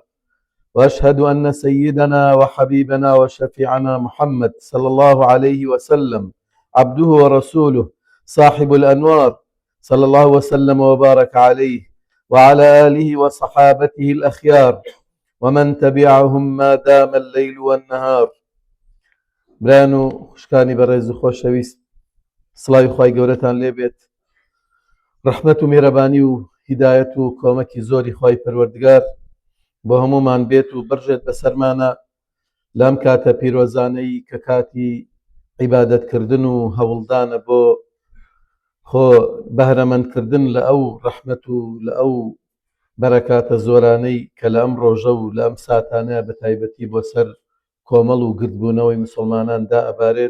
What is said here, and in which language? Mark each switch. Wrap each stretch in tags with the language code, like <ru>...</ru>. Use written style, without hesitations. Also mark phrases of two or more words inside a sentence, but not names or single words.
<ar>وأشهد أن سيدنا وحبيبنا وشفيعنا محمد صلى الله عليه وسلم عبده ورسوله صاحب الأنوار، صلى الله وسلم وبارك عليه وعلى آله وصحابته الأخيار ومن تبعهم ما دام الليل والنهار.</ar> <ckb>برانو خوشکانی بەڕێز و خۆشەویست، سڵاوی خوای گەورەتان لێبێت. ڕەحمەت و میهرەبانی و هیدایەت و کۆمەکی زۆری خوای پەروەردگار بۆ هەموومان بێت و بڕژێت بەسەرمانە لەم کاتە پیرۆزانەی کە کاتی عیبادەتکردن و هەوڵدانە بۆ خۆ بەهرەمەندکردن لە ئەو ڕەحمەت و لە ئەو بەرەکاتە زۆرانەی کە لە ئەم ڕۆژە و لە ئەم ساتانەیە بە تایبەتی بۆ سەر کۆمەڵ و گردبوونەوەی مسلماناندا ئەبارێت.</ckb>